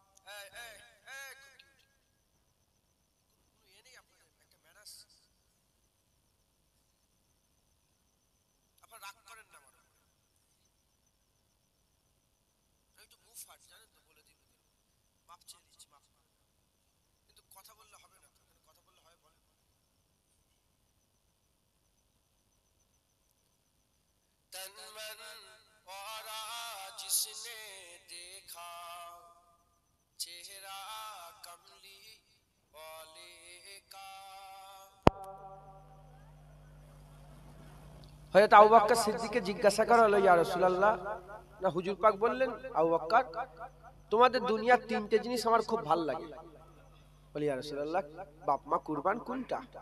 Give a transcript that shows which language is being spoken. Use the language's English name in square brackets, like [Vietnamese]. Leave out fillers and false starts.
[Hindi] ये नहीं [Bangla] আপনার একটা ম্যানাস, আপনারা রাগ করেন না আমার উপরে, আমি তো মুখ ফাট জানেন তো, বলে দিন মাপ চেয়ে দিচ্ছি, মাপ কিন্তু কথা বললে হবে না, কথা বললে হয় বলেন। [Hindi] तन मन परा जिसने देखा, चेहरा कमली वाले का। [Bangla] হযরত আবু বকর সিদ্দিককে জিজ্ঞাসা করা হলো, ইয়া রাসূলুল্লাহ, না হুজুর পাক বললেন, আবু বকর তোমাদের দুনিয়ার তিনটে জিনিস আমার খুব ভালো লাগে। বলি, ইয়া রাসূলুল্লাহ, বাপ মা কুরবান কোনটা?